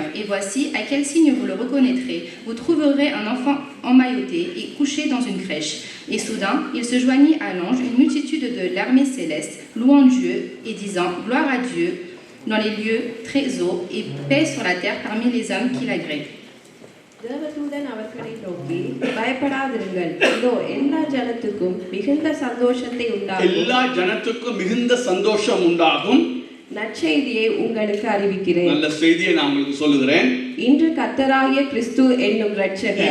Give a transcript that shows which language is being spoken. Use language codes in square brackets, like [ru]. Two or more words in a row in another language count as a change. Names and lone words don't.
[fr] Et voici, à quel signe vous le reconnaîtrez. Vous trouverez un enfant emmailloté et couché dans une crèche. Et soudain, il se joignit à l'ange une multitude de l'armée céleste, louant Dieu et disant, gloire à Dieu dans les lieux très hauts et paix sur la terre parmi les hommes qui l'agréent. [ta] தேவதூதன் அவர்களை நோக்கி, பயப்படாதிருங்கள், இதோ எல்லா ஜனத்துக்கும் மிகுந்த சந்தோஷம் உண்டாகும் நற்செய்தியை உங்களுக்கு அறிவிக்கிறேன். நல்ல செய்தியை நான் உங்களுக்கு சொல்லுகிறேன். இன்று கர்த்தராகிய கிறிஸ்து என்னும் இரட்சகர்,